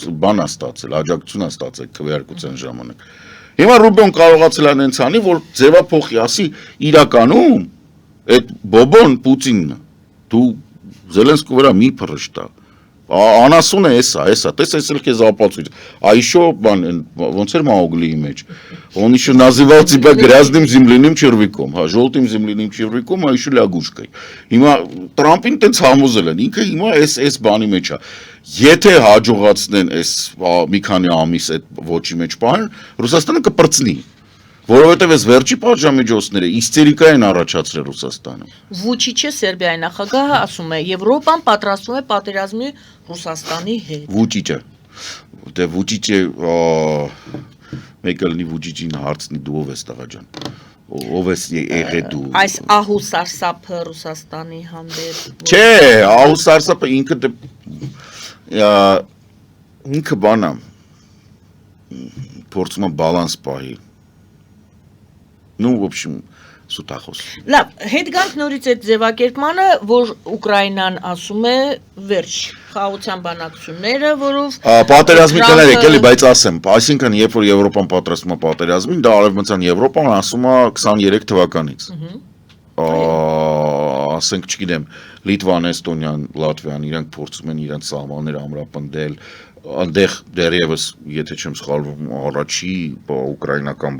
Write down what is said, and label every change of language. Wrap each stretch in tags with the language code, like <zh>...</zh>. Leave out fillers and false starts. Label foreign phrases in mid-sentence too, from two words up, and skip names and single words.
<hy>է ստացել, աջակցություն է ստացել քվեարկության ժամանակ։ Հիմա Ռուբիոն կարողացել է այնց անի, որ ձևափոխի, ասի իրականում այդ բոբոն Պուտինն է։ Դու Զելենսկու վրա մի փռշտա։ Անասուն է էսա, տես էլ քեզ ապացույց։</hy> <ru>А еще</ru> <hy>ոնց էր Մաուգլիի մեջ։</hy> <ru>Он еще называл тебя грязным земляным червяком,</ru> <hy>հա,</hy> <ru>желтым земляным червяком, а еще лягушкой։</ru> <hy>Հիմա Տրամպին տենց համոզել են, ինքը հիմա էս բանի մեջ է։ Եթե հաջողացնեն էս մի քանի ամիս այդ ոչի մեջ պահեն, Ռուսաստանը կպրծնի։ Որովհետև այս վերջի պատժամիջոցները իստերիկա են առաջացրել Ռուսաստանը։ Վուչիչը Սերբիայի նախագահը ասում է, Եվրոպան պատրաստվում է պատերազմի Ռուսաստանի հետ։ Վուչիչը։ Դե Վուչիչը մեկը լինի Վուչիչին հարցնի դու ով ես տղա ջան։ Ով ես եղե դու։ Այս ահու սարսափը Ռուսաստանի հանդեպ։ Չէ, ահու սարսափը ինքը բանա փորձում է բալանս պահի։</hy> <ru>Ну, в общем,</ru> <hy>սուտախոս։ Լավ, հետ գանք նորից այդ ձևակերպմանը, որ Ուկրաինան ասում է վերջ խաղաղության բանակցությունները, որով պատերազմի կներ եկել, բայց ասեմ, այսինքն երբ որ Եվրոպան պատրաստում է պատերազմին, դա արևմտյան Եվրոպան ասում է 23 թվականից։ Ասենք, չգիտեմ, Լիտվան, Էստոնիան, Լատվիան իրանք փորձում են իրանք սահմանները ամրապնդել, այնտեղ դեռևս, եթե չեմ սխալվում, առաջի ուկրաինական</hy>